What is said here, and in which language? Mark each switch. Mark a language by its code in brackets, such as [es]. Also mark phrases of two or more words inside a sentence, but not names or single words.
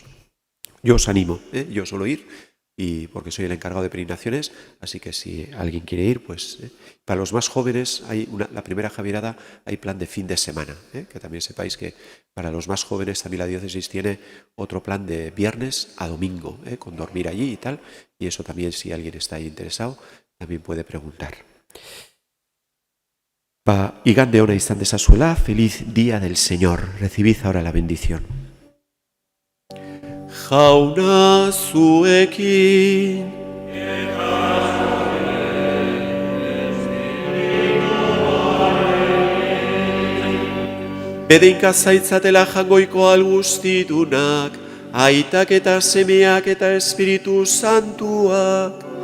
[es] Yo os animo, yo suelo ir y porque soy el encargado de peregrinaciones, así que si alguien quiere ir, pues para los más jóvenes hay la primera Javierada, hay plan de fin de semana, que también sepáis que para los más jóvenes también la diócesis tiene otro plan de viernes a domingo, con dormir allí y tal, y eso también si alguien está ahí interesado, también puede preguntar. [eu] Igande ona izan dezazuela, [es] feliz día del Señor. Recibid ahora la bendición. [eu] Jauna zuekin Bedeinka zaitzatela jangoiko algustidunak, aitak eta semeak eta Espiritu Santuak.